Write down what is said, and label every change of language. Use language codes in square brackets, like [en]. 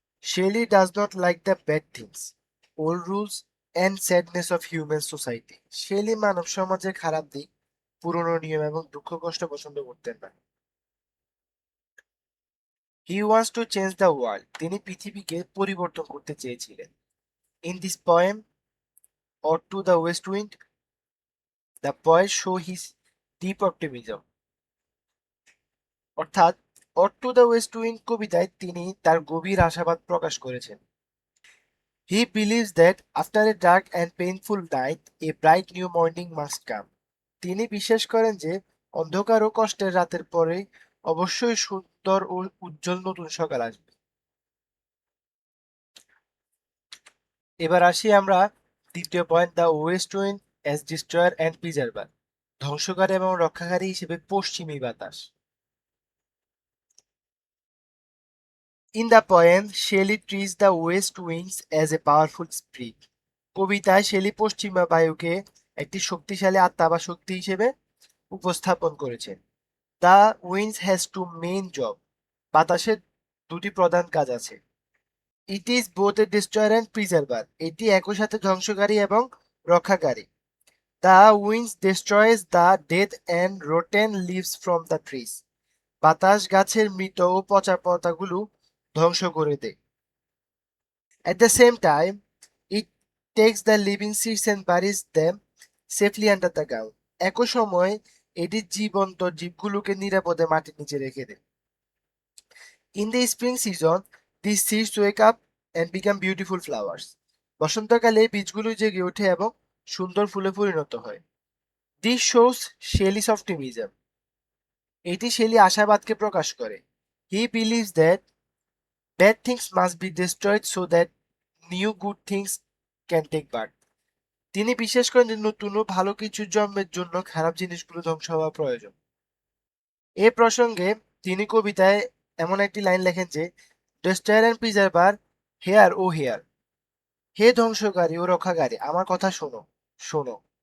[en] Shelley does not like the bad things, old rules and sadness of human society. [bn] Shelley মানব সমাজের খারাপ দিক, পুরনো নিয়ম এবং দুঃখ কষ্ট পছন্দ করতেন না। [en] He wants to change the world. [bn] তিনি পৃথিবীকে পরিবর্তন করতে চেয়েছিলেন। [en] In this poem, Ode to the West Wind, the poet show his deep optimism. [bn] অর্থাৎ Ode to the West Wind কবিতায় তিনি তার গভীর আশাবাদ প্রকাশ করেছেন। [en] He believes that after a dark and painful night, a bright new morning must come. [bn] তিনি বিশ্বাস করেন যে অন্ধকার ও কষ্টের রাতের পরে অবশ্যই সুন্দর ও উজ্জ্বল নতুন সকাল আসবে। এবার আসি আমরা দ্বিতীয় point, [en] The west wind as destroyer and preserver. [bn] ধ্বংসকারী এবং রক্ষাকারী হিসেবে পশ্চিমী বাতাস। [en] In the poem Shelley treats the west winds as a powerful spirit. [bn] কবিতায় শেলি পশ্চিমা বায়ুকে একটি শক্তিশালী আত্মা বা শক্তি হিসেবে উপস্থাপন করেছেন। [en] The winds has two main job. [bn] বাতাসের দুটি প্রধান কাজ আছে। [en] It is both a destroyer and preserver. [bn] এটি একই সাথে ধ্বংসকারী এবং রক্ষাকারী। [en] The winds destroys the dead and rotten leaves from the trees. [bn] বাতাস গাছের মৃত ও পচা পাতাগুলো ধ্বংস করে দেয়। [en] At the same time, it takes the living seeds and buries them safely under the ground. [bn] একই সময় এটি জীবন্ত জীবগুলোকে নিরাপদে মাটির নিচে রেখে দেয়। [en] In the spring season, these seeds wake up and become beautiful flowers. [bn] বসন্তকালে এই বীজগুলো জেগে ওঠে এবং সুন্দর ফুলে পরিণত হয়। [en] This shows Shelley's optimism. [bn] এটি শেলি আশাবাদকে প্রকাশ করে। [en] He believes that bad things must be destroyed so that new good things can take birth. [bn] তিনি বিশ্বাস করেন যে নতুন ও ভালো কিছু জন্মের জন্য খারাপ জিনিসগুলো ধ্বংস হওয়া প্রয়োজন। এ প্রসঙ্গে তিনি কবিতায় এমন একটি লাইন লেখেন যে, [en] Destroyer and preserver, hear oh hear. [bn] হে ধ্বংসকারী ও রক্ষাকারী, আমার কথা শোনো, শোনো।